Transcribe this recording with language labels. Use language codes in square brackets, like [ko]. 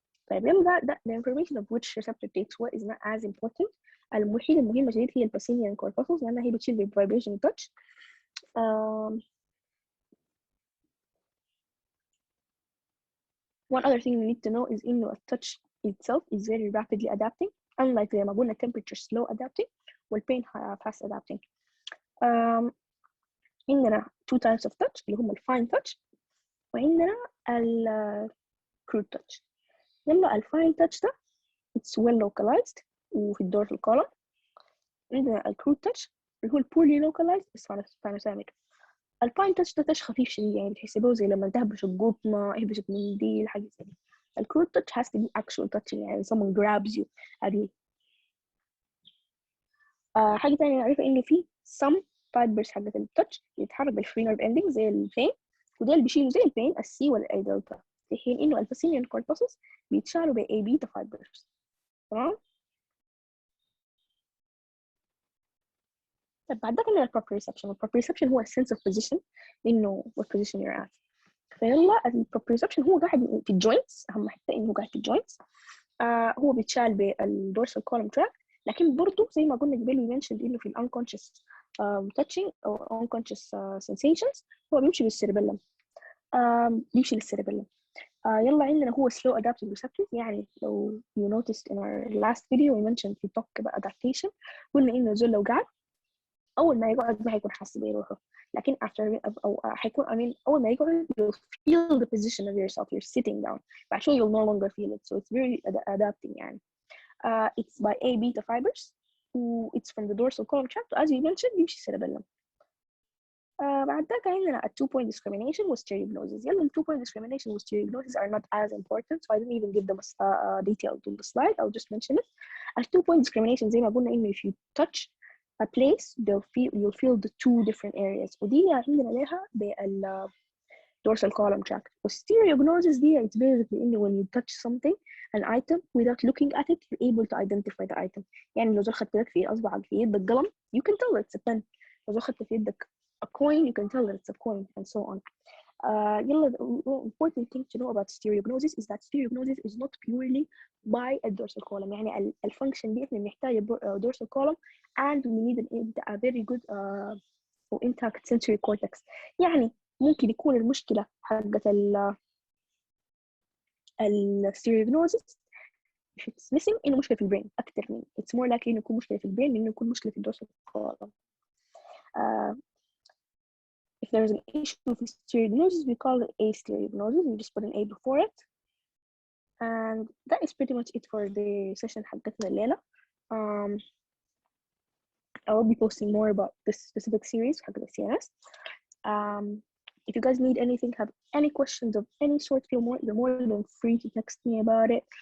[ar] طيب يلا ده [en] the information of which receptor takes what is not as important. [ar] الوحيدة المهمة جديد هي الباسينيان corpuscles لأنها هي بتشيل بالvibration touch. [en] One other thing we need to know is [ar] إنه [en] touch itself is very rapidly adapting, unlike [ar] زي ما قلنا [en] temperature slow adapting والpain fast adapting. [ar] عندنا [en] two types of touch [ar] اللي هم [en] fine touch [ar] وعندنا [en] crude touch. [ar] يلا [en] fine touch ده it's well localized [ar] وفي [en] الdorsal column. [ar] عندنا [en] crude touch [ar] اللي هو [en] poorly localized spinothalamic. [ar] الفاين touch ده touch خفيف شديد يعني بتحسبوه زي لما تهبش القطنة اهبش منديل حاجة زي دي. [en] الcrude touch has to be actual touching [ar] يعني [en] someone grabs you [ar] هذه. حاجة تانية نعرفها إنه في some fibers حقت التouch بيتحرك بالفري نيرف ending زي الفين وده اللي بيشيلوا زي الفين السي والأي دلتا، في حين إنه الباسينيان corpuscles بيتشالوا بأي بيتا fibers. تمام؟ طب بعد كده البروبريوسبشن. [en] البروبريوسبشن هو sense of position [ar] إنه [en] what position you're at. [ar] فيلا البروبريوسبشن هو قاعد في الجوينتس، أهم حتة إنه قاعد في الجوينتس. هو بيتشال بالدورسال كولوم تراكت، لكن برضه زي ما قلنا قبل منشن إنه في الانكونشس touching أو unconscious sensations هو بيمشي بالسيربيلم. بيمشي للسيربيلم. يلا عندنا هو [en] slow adaptive receptors. [ar] يعني لو [en] you noticed in our last video we mentioned [ar] في talk about adaptation قلنا إنه زول لو قعد أول ما يقعد ما هيكون حاسس بروحه، لكن after أو هيكون أول ما يقعد [en] you'll feel the position of yourself. You're sitting down but actually you'll no longer feel it, so it's very adapting [ar] يعني. [en] It's by A beta fibers. It's from the dorsal column tract as you mentioned [ar] بيمشي [en] cerebellum. [ar] بعد ذاك عندنا [en] a 2-point discrimination with stereognosis. يلا ال 2-point discrimination with stereognosis are not as important, so I didn't even give them detailed on the slide. I'll just mention it. A 2-point discrimination [ar] زي ما قلنا إنه [en] if you touch a place you'll feel the two different areas. [ar] ودي عندنا لها بال dorsal column tract. [en] Stereognosis دي it's basically [ar] إنه [en] when you touch something an item without looking at it you're able to identify the item. [ar] يعني لو زول خدت لك في أصبعك في يدك قلم [en] you can tell it's a pen. [ar] لو زول خدت في يدك [en] a coin you can tell that it's a coin and so on. [ar] يلا [en] the important thing to know about stereognosis is that stereognosis is not purely by a dorsal column. [ar] يعني الفانكشن دي احنا بنحتاج [en] dorsal column and we need a very good intact sensory cortex. [ar] يعني ممكن يكون المشكلة حقت stereognosis [en] if it's missing [ar] إنه مشكلة في البرين أكتر من [en] it's more likely [ar] إنه يكون مشكلة في البرين من إنه يكون مشكلة في dorsal column. [en] If there's an issue with stereognosis, we call it astereognosis. We just put an A before it. And that is pretty much it for the session [ar] حقتنا الليلة. [en] I will be posting more about this specific series [ar] حق [en] the CNS. If you guys need anything, have any questions of any sort, you're more than free to text me about it.